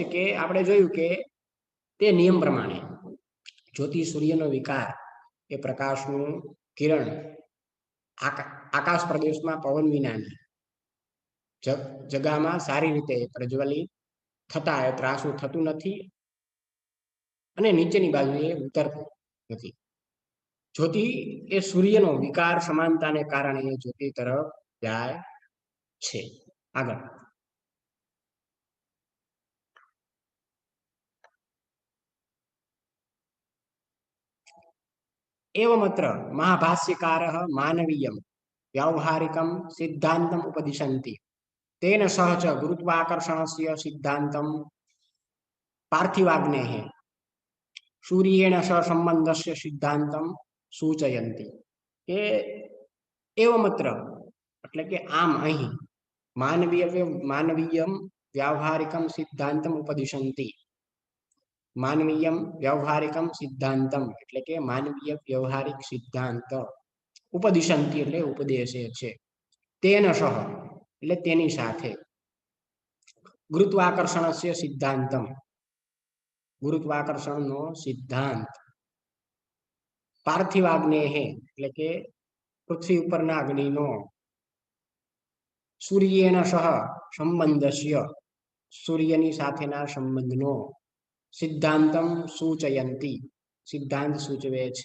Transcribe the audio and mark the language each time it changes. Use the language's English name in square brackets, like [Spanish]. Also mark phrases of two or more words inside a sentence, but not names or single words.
[Gujarati] કે આપણે જોયું કે તે નિયમ પ્રમાણે જ્યોતિ સૂર્યનો વિકાર એ પ્રકાશનું કિરણ આકાશ પ્રદેશમાં પવન વિનાની જગામાં સારી રીતે પ્રજ્વલિત થતા એ ત્રાસું થતું નથી અને નીચેની બાજુએ ઉતરતું નથી. જ્યોતિ એ સૂર્યનો વિકાર સમાનતાને કારણે એ જ્યોતિ તરફ જાય છે. [Sanskrit] આગળ एवमत्र महाभाष्यकारः मानवीयं व्यावहारिकं सिद्धान्तम् उपदिशन्ति तेन सह च गुरुत्वाकर्षणस्य सिद्धान्तं पार्थिवाग्नेः सूर्येण सह सम्बन्धस्य सिद्धान्तं सूचयन्ति. [Gujarati] કે एवमत्र એટલે કે આમ અહીં [Sanskrit] માનવીયમ व्यावहारिकं सिद्धान्तम् उपदिशन्ति. માનવીયમ વ્યવહારિકમ સિદ્ધાંતમ [Gujarati] એટલે કે માનવીય વ્યવહારિક સિદ્ધાંત ઉપદિશંતિ એટલે ઉપદેશે છે. [Sanskrit] તેન સહ [Gujarati] એટલે તેની સાથે [Sanskrit] ગુરુત્વાકર્ષણસ્ય સિદ્ધાંતમ [Gujarati] ગુરુત્વાકર્ષણનો સિદ્ધાંત પાર્થિવાગ્નેહ એટલે કે પૃથ્વી ઉપરના અગ્નિનો [Sanskrit] સૂર્યેન સહ સંબંધસ્ય [Gujarati] સૂર્યની સાથેના સંબંધનો [Sanskrit] સિદ્ધાંતમ સૂચયંતી [Gujarati] સિદ્ધાંત સૂચવે છે.